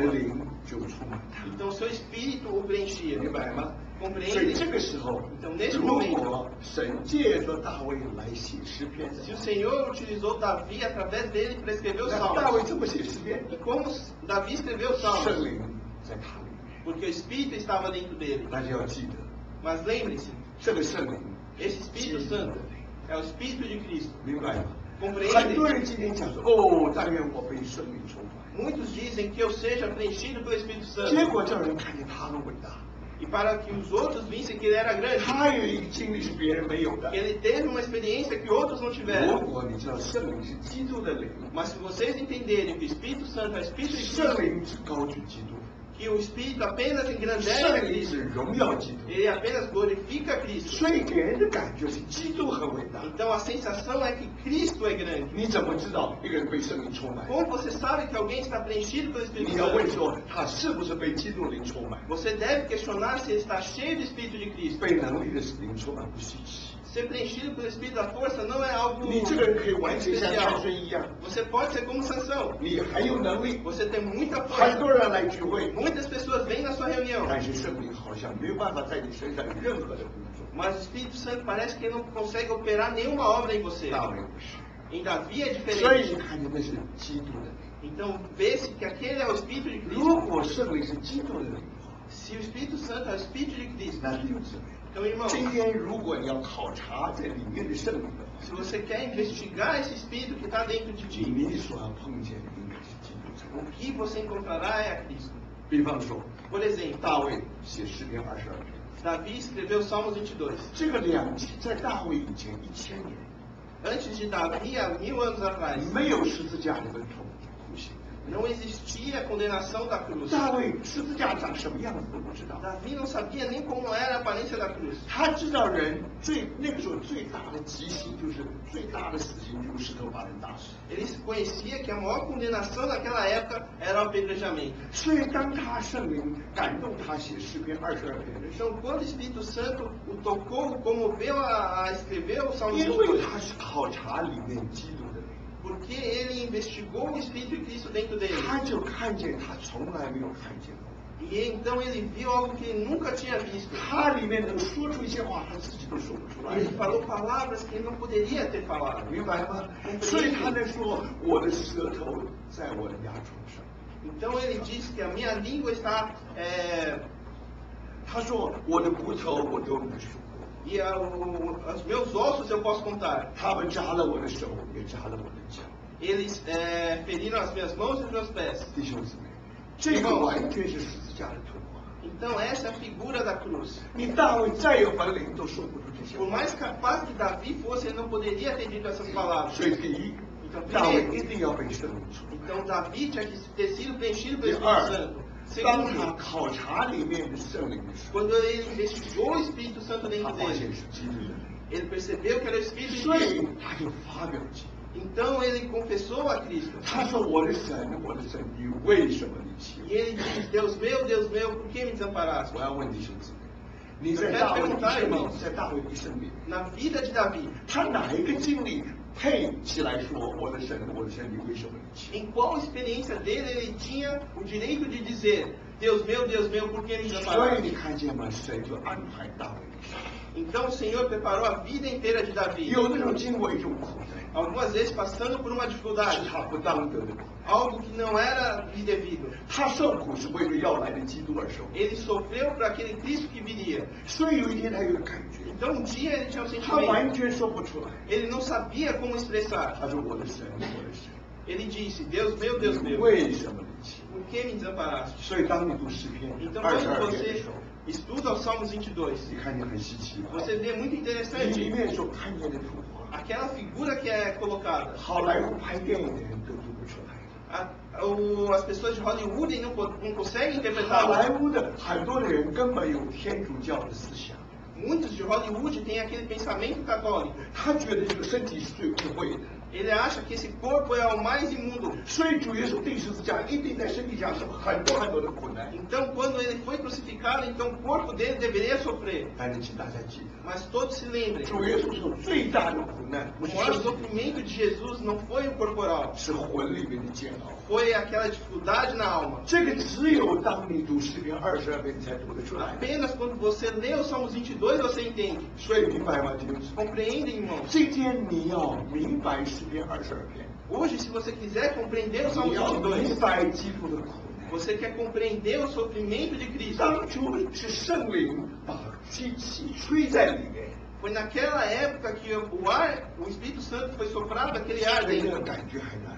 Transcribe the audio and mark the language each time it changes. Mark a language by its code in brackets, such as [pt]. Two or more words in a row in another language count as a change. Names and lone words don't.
[pt] pessoa, [zh] 灵就充满他， [pt] então seu espírito o preenchia. [zh] 明白吗？所以 [pt] Compreende? [zh] 这个时候， [pt] Então, nesse [zh] 如 [pt] momento, [zh] 果神借着大卫来写诗篇， [pt] se o Senhor utilizou Davi através dele para escrever os [zh] 那大卫 [pt] salmos, [zh] 这么写诗篇， [pt] e como Davi escreveu os [zh] 圣 [pt] salmos? [zh] 灵在他里面。 [pt] Porque o Espírito estava dentro dele. [zh] 大家要记得， [pt] Mas lembre-se, [zh] 这个圣灵， [pt] esse Espírito Santo é o Espírito de Cristo. [zh] 明白吗？ [pt] Compreende? [zh] 很多人今天讲说，哦，但愿我被圣灵充满， [pt] Muitos dizem que eu seja preenchido pelo Espírito [zh] 结 [pt] Santo. [zh] 果叫人看见他的伟大， [pt] E para que os outros vissem que ele era grande, [zh] 他有一个经历是别人没有的 [pt] que。ele teve uma experiência que outros não [zh] 如 [pt] tiveram. [zh] 果你知道圣灵是基督的灵， [pt] Mas se vocês entenderem que o Espírito Santo é o Espírito de [zh] 圣 [pt] Cristo, [zh] 灵只高举基督， [pt] que o Espírito apenas engrandece a [zh] 圣灵 [pt] Cristo, [zh] 只荣耀基督， [pt] ele apenas glorifica Cristo. [zh] 所以给人的感觉是基督很伟大。 [pt] Então a sensação é que Cristo é grande. [zh] 你怎么知道一个人被圣灵充满？ [pt] Como você sabe que alguém está preenchido pelo [zh] 你 [pt] Espírito [zh] 要问 [pt] Santo? [zh] 说他是不是被基督灵充满？ [pt] Você deve questionar se ele está cheio do Espírito de Cristo. [zh] 被能力的灵充满不稀奇。 [pt] Ser preenchido pelo Espírito da força não é algo [zh] 你这个人可以完全像参 [pt] especial. [zh] 孙一样， [pt] Você pode ser como Sansão. [zh] 你很有能力， [pt] Você tem muita [zh] 很 [pt] força. [zh] 多人来聚会， [pt] Muitas pessoas vêm na sua reunião, [zh] 但是圣灵好像没有办法在你身上有任何的工作。 [pt] mas o Espírito Santo parece que ele não consegue operar nenhuma obra em você. [zh] 大卫不是， [pt] Em Davi é [zh] 所以 [pt] diferente. [zh] 你看见那是基督的灵。 [pt] Então vê-se que aquele é o Espírito de [zh] 如 [pt] Cristo. [zh] 果圣灵是基督的灵的话， [pt] Se o Espírito Santo é o Espírito de Cristo, [zh] 那弟兄姊妹， [pt] então irmão, [zh] 今天如果你要考察在里面的圣灵的话， [pt] se você quer investigar esse Espírito que está dentro de ti, [zh] 你所要碰见的应该是基督才 [pt] o [zh] 对。 [pt] que você encontrará é a Cristo. [zh] 比方说， [pt] Por exemplo, [zh] 大卫写诗篇22篇， [pt] Davi escreveu Salmos 22. [zh] 这个在大卫以前1000年， [pt] Antes de Davi, há 1000 anos atrás, [zh] 没有十字架的疼痛苦刑。 [pt] não existia a condenação da cruz. [zh] 大卫十字架长什么样子都不知道， [pt] Davi não sabia nem como era a aparência da cruz. [zh] 他知道人那个时候最大的极刑就是最大的死刑就是石头把人打死。 [pt] Ele conhecia que a maior condenação naquela época era o apedrejamento. [zh] 所以当他圣灵感动他写诗篇22篇的时候， [pt] Então, quando o Espírito Santo o tocou, o comoveu a escrever o Salmo [zh] 因为 [pt] 22, [zh] 他是考察里面基督的灵， [pt] porque ele investigou o Espírito de Cristo dentro dele. [zh] 他就看见他从来没有看见过。 [pt] E então ele viu algo que ele nunca tinha visto. [zh] 他里面能说出一些话，他自己都说不出来。 [pt] Ele falou palavras que ele não poderia ter falado. [zh] 明白吗？所以他在说我的舌头在我的牙床上。 [pt] Então ele disse que a minha língua está [zh] 他说我的骨头我都能数过， [pt] e os meus ossos eu posso contar. [zh] 他们扎了我的手，也扎了我的脚。 [pt] Eles feriram as minhas mãos e os meus pés. [zh] 弟兄姊妹，这个完全是十字架的图画。 [pt] Então essa é a figura da cruz. [zh] 你大卫再有本领都说不出这些 [pt] Por [zh] 话。 [pt] mais capaz que Davi fosse, ele não poderia ter dito essas palavras. [zh] 所以第一，大卫一定要被圣灵充满。 [pt] Então Davi tinha que ter sido preenchido pelo [zh] 第 [pt] Espírito [zh] 二 [pt] Santo.， [zh] 当他 [pt] Segundo, [zh] 考察里面的圣灵的时候， [pt] quando ele investigou o Espírito Santo [zh] 他 [pt] dentro [zh] 发现 [pt] dele, [zh] 是基督的灵， [pt] ele percebeu que era o Espírito de [zh] 所以 [pt] Cristo. [zh] 他就发表基督。 [pt] Então ele confessou a Cristo. [zh] 他说：“我的神，我的神，你为什么离弃 [pt] E ele diz, Deus meu, por que me [zh] 我？” [pt] desamparaste? [zh] 我要问弟兄姊妹，你在大卫的生命，在大卫的生命， [pt] Na vida de Davi, [zh] 他哪一个经历配起来说：“我的神，我的神，你为什么离弃 [pt] em qual experiência dele ele tinha o direito de dizer, Deus meu, por que me [zh] 我？”所以 [pt] desamparaste? [zh] 你看见吗？神就安排大卫的生命。 [pt] Então o Senhor preparou a vida inteira de Davi. [zh] 有那种经过一种苦难， [pt] Algumas vezes passando por uma [zh] 是 [pt] dificuldade, [zh] 他不当得的苦。 [pt] algo que não era lhe devido. [zh] 他受苦是为了要来的基督而受。 [pt] Ele sofreu para aquele Cristo que viria. [zh] 所以有一天他有个感觉， [pt] Então um dia ele tinha um [zh] 他 [pt] sentimento. [zh] 完全说不出来。 [pt] Ele não sabia como expressar. [zh] 他说：“我的神，我的神， [pt] Ele disse, Deus meu, [zh] 为什么离弃 [pt] por que me desamparaste? [zh] 我？”所以当你读诗篇 [pt] Então 22 quando [zh] 篇的 [pt] você [zh] 时候， [pt] estuda os Salmos 22, [zh] 你看见很稀奇吧？ [pt] você vê muito [zh] 里 [pt] interessante [zh] 面所看见的图画， [pt] aquela figura que é colocada. [zh] 好莱坞拍电影的人都读不出来的。 [pt] As pessoas de Hollywood não conseguem [zh] 好 [pt] interpretar. [zh] 莱坞的很多的人根本有天主教的思想， [pt] Muitos de Hollywood têm aquele pensamento católico. [zh] 他觉得这个身体是最污秽的， [pt] Ele acha que esse corpo é o mais imundo. [zh] 所以主耶稣钉十字架一定在身体上受很多很多的苦难。 [pt] Então, quando ele foi crucificado, então o corpo dele deveria sofrer. [zh] 但是请大家记得， [pt] Mas todos se lembrem, [zh] 主耶稣受最大的苦难不 [pt] o [zh] 是 [pt] maior [zh] 身体， [pt] sofrimento de Jesus não foi o corporal, [zh] 是魂里面的煎熬。 [pt] foi aquela dificuldade na alma. [zh] 这个只有当你读诗篇22篇才读得出来。 [pt] Apenas quando você lê o Salmos 22 você entende. [zh] 所以明白吗，弟兄姊妹？ [pt] Compreendem, irmãos? [zh] 今天你要明白诗篇22篇， [pt] Hoje, se você quiser compreender o [zh] 你 [pt] Salmos [zh] 要明 [pt] 22, [zh] 白基督的苦难。 [pt] você quer compreender o sofrimento de Cristo. [zh] 当初是圣灵把机器吹在里面， [pt] Foi naquela época que o Espírito Santo foi soprado aquele ar [zh] 那个 [pt] dentro. [zh] 感觉还在，